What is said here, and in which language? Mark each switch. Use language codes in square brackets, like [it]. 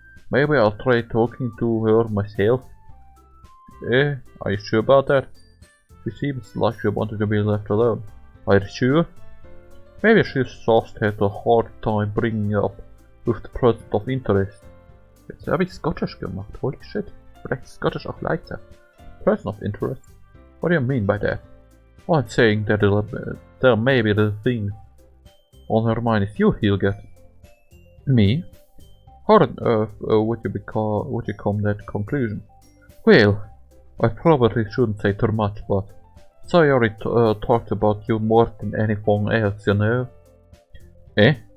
[en] Maybe I'll try talking to her myself. Eh, are you sure about that? She seems like she wanted to be left alone. Are you sure? Maybe she just had a hard time bringing up with the person of interest. [de] Jetzt habe ich Scottish gemacht, [en] holy shit. [de] Vielleicht ist Scottish auch leichter. [en] Person of interest? What do you mean by that? I'm saying that there may be the thing on her mind is you, Hilge. Me? How on earth would you come to that conclusion? Well, I probably shouldn't say too much, but Sayori talked about you more than anything else, you know. Eh?